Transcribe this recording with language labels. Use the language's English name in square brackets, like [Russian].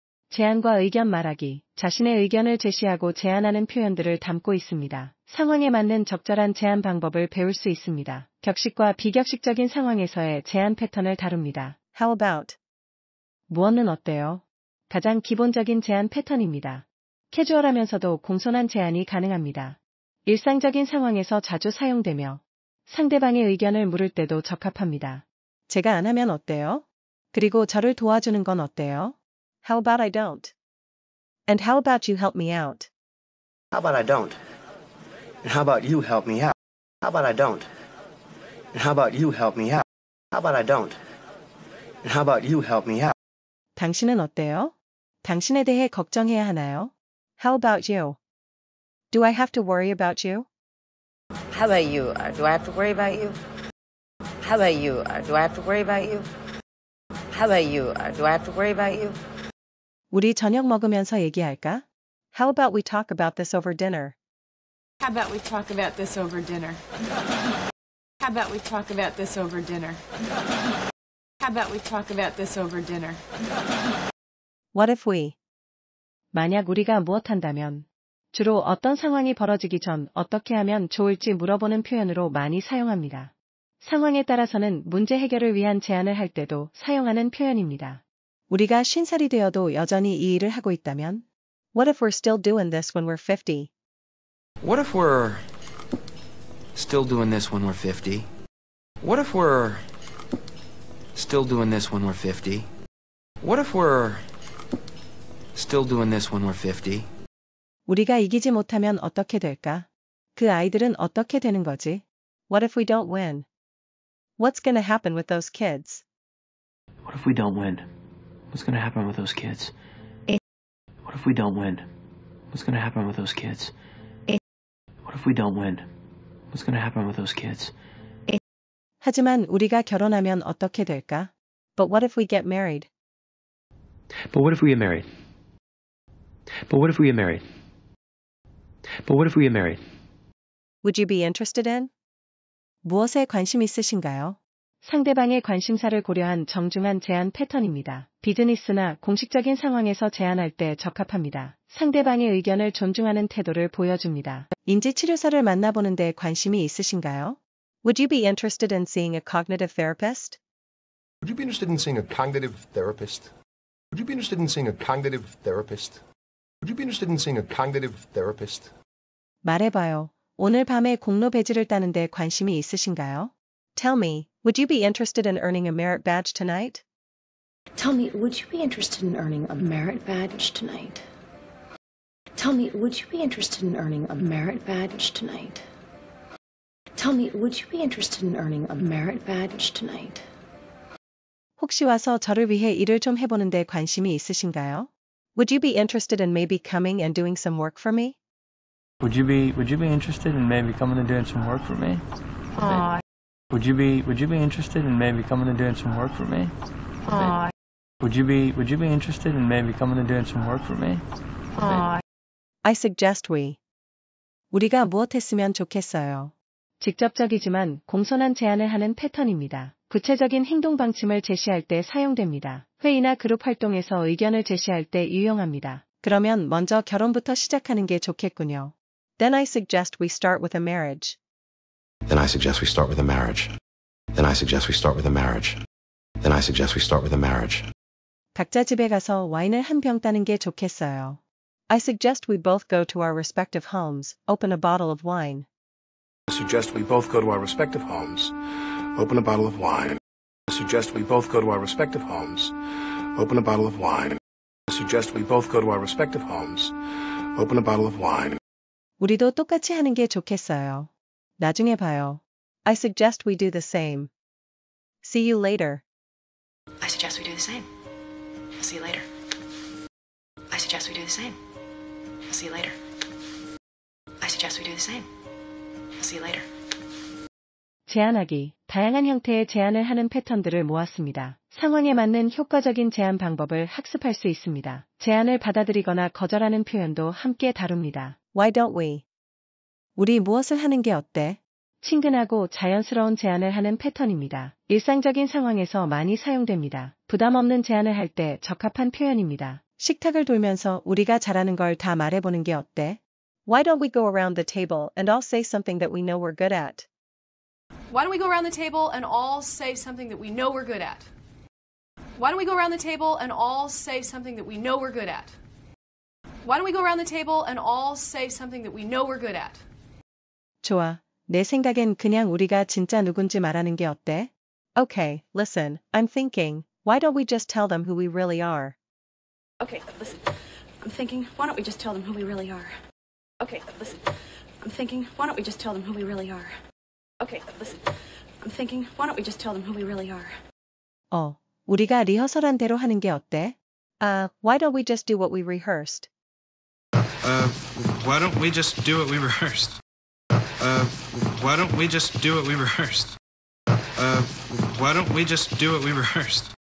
[Korean] 제안과 의견 말하기, 자신의 의견을 제시하고 제안하는 표현들을 담고 있습니다. 상황에 맞는 적절한 제안 방법을 배울 수 있습니다. 격식과 비격식적인 상황에서의 제안 패턴을 다룹니다. [English] How about? [Korean] 무엇은 어때요? 가장 기본적인 제안 패턴입니다. 캐주얼하면서도 공손한 제안이 가능합니다. 일상적인 상황에서 자주 사용되며 상대방의 의견을 물을 때도 적합합니다. 제가 안 하면 어때요? 그리고 저를 도와주는 건 어때요? [English] How about I don't? And how about you help me out? How about I don't? And how about you help me out? How about I don't? And how about you help me out? How about I don't? And how about you help me out? [Korean] 당신은 어때요? 당신에 대해 걱정해야 하나요? [English] How about you? Do I have to worry about you? How about you? Do I have to worry about you? How about you? Do I have to worry about you? How about you? Do I have to worry about you? [Korean] 우리 저녁 먹으면서 얘기할까? [English] How about we talk about this over dinner? How about we talk about this over dinner? How about we talk about this over dinner? How about we talk about this over dinner? What if we? [Korean] 만약 우리가 무엇한다면? 주로 어떤 상황이 벌어지기 전 어떻게 하면 좋을지 물어보는 표현으로 많이 사용합니다. 상황에 따라서는 문제 해결을 위한 제안을 할 때도 사용하는 표현입니다. 우리가 50살이 되어도 여전히 이 일을 하고 있다면? [English] What if we're still doing this when we're 50? What if we're still doing this when we're 50? What if we're still doing this when we're 50? What if we're still doing this when we're 50? [Korean] 우리가 이기지 못하면 어떻게 될까? 그 아이들은 어떻게 되는 거지? [English] What if we don't win? What's going to happen with those kids? What if we don't win? What's going to happen with those kids? What if we don't win? What's going to happen with those kids? What if we don't win? What's going to happen with those kids? [Korean] 하지만 우리가 결혼하면 어떻게 될까? [English] But what if we get married? But what if we get married? But what if we get married? But what if we get married? Would you be interested in? [Korean] 무엇에 관심 있으신가요? 상대방의 관심사를 고려한 정중한 제안 패턴입니다. 비즈니스나 공식적인 상황에서 제안할 때 적합합니다. 상대방의 의견을 존중하는 태도를 보여줍니다. 인지치료사를 만나보는데 관심이 있으신가요? [English] Would you be interested in seeing a cognitive therapist? Would you be interested in seeing a cognitive therapist? Would you be interested in seeing a cognitive therapist? Would you be interested in seeing a cognitive therapist? [Korean] 말해봐요. 오늘 밤에 공로 배지를 따는데 관심이 있으신가요? [English] Tell me, would you be interested in earning a merit badge tonight? Tell me, would you be interested in earning a merit badge tonight? Tell me, would you be interested in earning a merit badge tonight? Tell me, would you be interested in earning a merit badge tonight? [Korean] 혹시 와서 저를 위해 일을 좀 해보는데 관심이 있으신가요? [English] Would you be interested in maybe coming and doing some work for me? Would you be interested in maybe coming and doing some work for me? Aw. Would you be interested in maybe coming and doing some work for me? Aw. Would you be interested in maybe coming and doing some work for me? Aw. I suggest [Korean] 우리가 무엇 했으면 좋겠어요. 직접적이지만 공손한 제안을 하는 패턴입니다. 구체적인 행동 방침을 제시할 때 사용됩니다. 회의나 그룹 활동에서 의견을 제시할 때 유용합니다. 그러면 먼저 결혼부터 시작하는 게 좋겠군요. [English] Then I suggest we start with a marriage. Then I suggest we start with a marriage. Then I suggest we start with a marriage. Then I suggest we start with a marriage. [Korean] 각자 집에 가서 와인을 한 병 따는 게 좋겠어요. [English] I suggest we both go to our respective homes, open a bottle of wine. I suggest we both go to our respective homes, open a bottle of wine. I suggest we both go to our respective homes, open a bottle of wine. I suggest we both go to our respective homes, open a bottle of wine. [Korean] 우리도 똑같이 하는 게 좋겠어요. 나중에 봐요. [English] I suggest we do the same. See you later. I suggest we do the same. I'll see you later. I suggest we do the same. I'll see you later. I suggest we do the same. I'll see you later. [Korean] 제안하기. 다양한 형태의 제안을 하는 패턴들을 모았습니다. 상황에 맞는 효과적인 제안 방법을 학습할 수 있습니다. 제안을 받아들이거나 거절하는 표현도 함께 다룹니다. [English] Why don't we? [Korean] 우리 무엇을 하는 게 어때? 친근하고 자연스러운 제안을 하는 패턴입니다. 일상적인 상황에서 많이 사용됩니다. 부담 없는 제안을 할 때 적합한 표현입니다. 식탁을 돌면서 우리가 잘하는 걸 다 말해보는 게 어때? [English] Why don't we go around the table and all say something that we know we're good at? Why don't we go around the table and all say something that we know we're good at? Why don't we go around the table and all say something that we know we're good at? Why don't we go around the table and all say something that we know we're good at? [Korean] 좋아. 내 생각엔 그냥 우리가 진짜 누군지 말하는 게 어때? [English] Okay, listen, I'm thinking, why don't we just tell them who we really are? Okay, listen, I'm thinking, why don't we just tell them who we really are? Okay, listen, I'm thinking, why don't we just tell them who we really are? Okay, listen, I'm thinking, why don't we just tell them who we really are? [Korean] 우리가 리허설한 대로 하는 게 어때? [English] Why don't we just do what we rehearsed? Why don't we just do what we rehearsed? Why don't we just do what we rehearsed? Why don't we just do what we rehearsed?